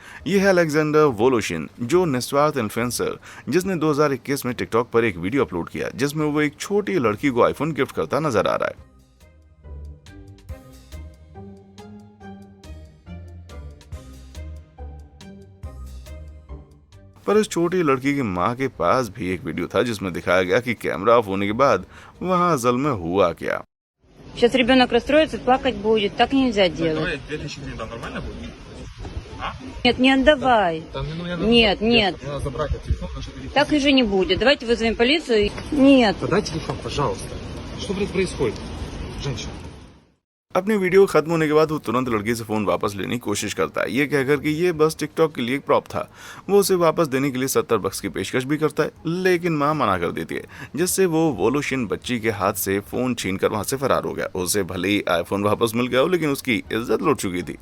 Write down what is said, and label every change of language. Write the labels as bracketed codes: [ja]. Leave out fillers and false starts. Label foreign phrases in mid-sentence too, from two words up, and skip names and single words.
[hi] ये है अलेक्जेंडर वोलोशिन, जो निस्वार्थ इन्फ्लुएंसर जिसने 2021 में टिकटॉक पर एक वीडियो अपलोड किया जिसमें वो एक छोटी लड़की को आईफोन गिफ्ट करता नजर आ रहा है। पर इस छोटी लड़की की मां के पास भी एक वीडियो था जिसमें दिखाया गया कि कैमरा ऑफ होने के बाद वहां असल में हुआ क्या। [ru] Сейчас ребенок расстроится, плакать будет. Так нельзя делать. Давай 2000 гривен, там нормально будет? Нет, не отдавай. Там, ну, я Нет, нет. Надо забрать этот телефон, потому что это Так же не будет. Давайте вызовем полицию. Нет. Дай телефон, пожалуйста. Что, блядь, происходит? Женщина. [hi] अपनी वीडियो खत्म होने के बाद वो तुरंत लड़की से फोन वापस लेने की कोशिश करता है, ये कहकर कि ये बस टिकटॉक के लिए एक प्रॉप था। वो उसे वापस देने के लिए $70 की पेशकश भी करता है, लेकिन मां मना कर देती है, जिससे वो वोलोशिन बच्ची के हाथ से फोन छीनकर वहां से फरार हो गया। उसे भले ही आईफोन वापस मिल गया हो, लेकिन उसकी इज्जत लौट चुकी थी।